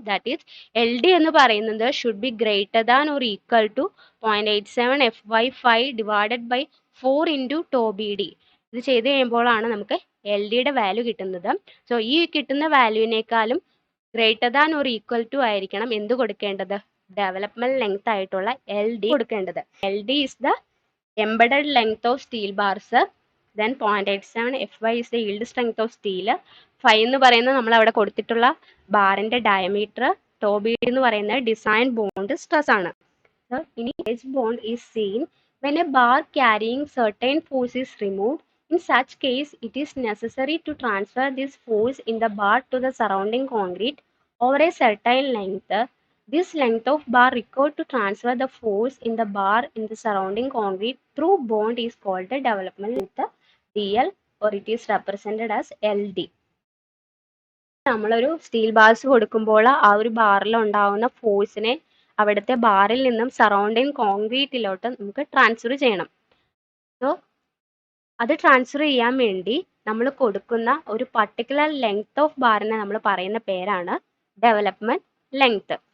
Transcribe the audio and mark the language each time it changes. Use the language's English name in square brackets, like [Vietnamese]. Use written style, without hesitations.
[English] that is LD [Malayalam] എന്ന് പറയുന്നത് [English] Should be greater than or equal to 0.87 FY 5 divided by 4 into to BD. [Malayalam] ഇത് ചെയ്ത് കഴിയുമ്പോഴാണ് നമുക്ക് LDയുടെ വാല്യൂ കിട്ടുന്നത്. സോ ഈ കിട്ടുന്ന വാല്യൂവിനേക്കാളും [English] greater than or equal to [Malayalam] ആയിരിക്കണം എന്ത് കൊടുക്കേണ്ടത്, ഡെവലപ്മെന്റ് ലെങ്ത് ആയിട്ടുള്ള LD കൊടുക്കേണ്ടത്. [English] LD is the embedded length of steel bars. Then 0.87 FY is the yield strength of steel. [Malayalam] 5 എന്ന് പറയുന്നത് നമ്മൾ അവിടെ കൊടുത്തിട്ടുള്ള ബാറിന്റെ ഡയമീറ്റർ. ടോ BD എന്ന് പറയുന്നത് ഡിസൈൻ ബോണ്ട് സ്ട്രെസ് ആണ്. ഇനി [English] Edge bond is seen when a bar carrying certain force is removed. In such case, it is necessary to transfer this force in the bar to the surrounding concrete over a certain length. This length of bar required to transfer the force in the bar in the surrounding concrete through bond is called the development length DL, or it is represented as LD. [Malayalam] നമ്മളൊരു steel bars കൊടുക്കുമ്പോൾ ആ ഒരു ബാറിൽ ഉണ്ടാവുന്ന ഫോഴ്സിനെ അവിടുത്തെ ബാറിൽ നിന്നും സറൗണ്ടിങ് കോൺക്രീറ്റിലോട്ട് നമുക്ക് ട്രാൻസ്ഫർ ചെയ്യണം. സോ അത് ട്രാൻസ്ഫർ ചെയ്യാൻ വേണ്ടി നമ്മൾ കൊടുക്കുന്ന ഒരു പർട്ടിക്കുലർ ലെങ്ത് ഓഫ് ബാറിനെ നമ്മൾ പറയുന്ന പേരാണ് ഡെവലപ്മെന്റ് ലെങ്ത്.